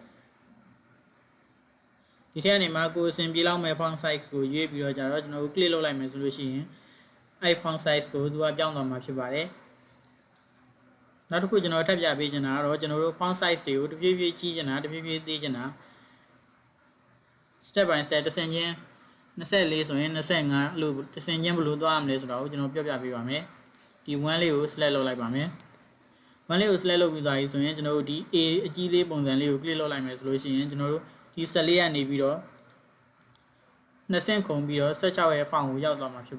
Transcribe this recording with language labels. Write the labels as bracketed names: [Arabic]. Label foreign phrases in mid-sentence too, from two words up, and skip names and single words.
[Burmese] ဒီထက်ကနေမှကိုယ်အဆင်ပြေလောက်မဲ့ [English] font size [Burmese] ကိုရွေးပြီးတော့ကြတော့ကျွန်တော်တို့ click လုပ်လိုက်မယ်ဆိုလို့ရှိရင်အဲ့ [English] font size [Burmese] ကိုသူကပြောင်းသွားမှာဖြစ်ပါတယ်နောက်တစ်ခုကျွန်တော်ထပ်ပြပေးချင်တာကတော့ကျွန်တော်တို့ [English] font size [Burmese] တွေကိုတဖြည်းဖြည်းကြီးချင်တာတဖြည်းဖြည်းသေးချင်တာ [English] step by step [Burmese] တစ်ဆင့်ချင်း24ဆိုရင်25အဲ့လိုတစ်ဆင့်ချင်းဘယ်လိုသွားရမလဲဆိုတော့ကျွန်တော်ပြောပြပေးပါမယ်ဒီ1လေးကို select လုပ်လိုက်ပါမယ်1လေးကို select လုပ်ပြီးသွားပြီဆိုရင်ကျွန်တော်တို့ဒီ A အ ကြီးလေးပုံစံလေးကို click လုပ်လိုက်မယ်ဆိုလို့ရှိရင်ကျွန်တော်တို့ဒီ14ကနေပြီးတော့2ဆင့်ခုံပြီးတော့16ရဲ့ font ကိုရောက်သွားမှာဖြစ်